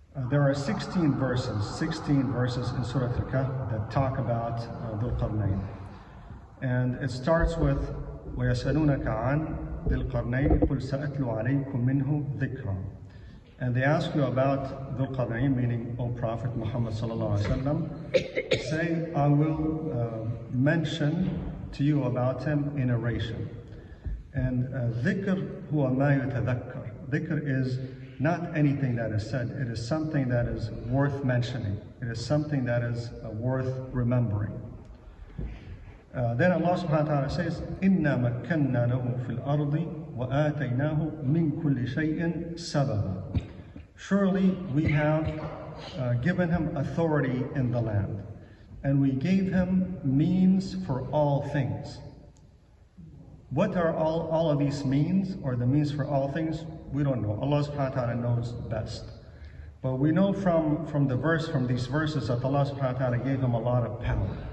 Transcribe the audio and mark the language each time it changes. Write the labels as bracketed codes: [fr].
[en] There are 16 verses in Surah Al-Kahf that talk about Dhul Qarnayn. And it starts with [ar] وَيَسْأَلُونَكَ عَنْ ذِي الْقَرْنَيْنِ قُلْ سَأَتْلُ عَلَيْكُم مِّنْهُ ذِكْرًا. [en] And they ask you about Dhul Qarnayn, meaning, O Prophet Muhammad sallallahu alaihi wasallam, say, I will mention to you about him in narration. And [ar] dhikr huwa ma yutadhakkar. [en] Dhikr is not anything that is said. It is something that is worth mentioning. It is something that is worth remembering. Then Allah subhanahu wa ta'ala says, [ar] إِنَّا مَكَّنَّا لَهُ فِي الْأَرْضِ وَآتَيْنَاهُ مِنْ كُلِّ شَيْءٍ سَبَبًا. [en] Surely we have given him authority in the land, and we gave him means for all things. What are all of these means, or the means for all things? We don't know. Allah subhanahu wa ta'ala knows best. But we know from these verses that Allah subhanahu wa ta'ala gave him a lot of power.